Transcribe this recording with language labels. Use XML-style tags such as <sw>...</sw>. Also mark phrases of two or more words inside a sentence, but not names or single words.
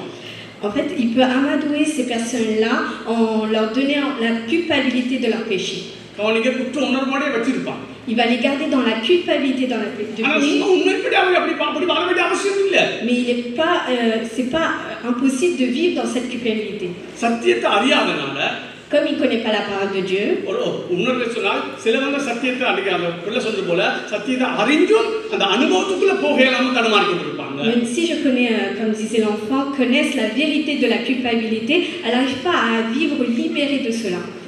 <fr>En fait, il peut amadouer ces personnes-là en leur donnant la culpabilité de leur péché.</fr> <ta>அவனுக்கு குற்ற உணர்வோடைய வச்சிருப்பான்.</ta> <fr>Il va les garder dans la culpabilité de péché. Mais il n'est pas, c'est pas impossible de vivre dans cette culpabilité. Comme il ne connaît pas la parole de Dieu. Même si je connais, comme disait l'enfant, connaissent la vérité de la culpabilité, elle n'arrive pas à vivre libérée de cela.</fr>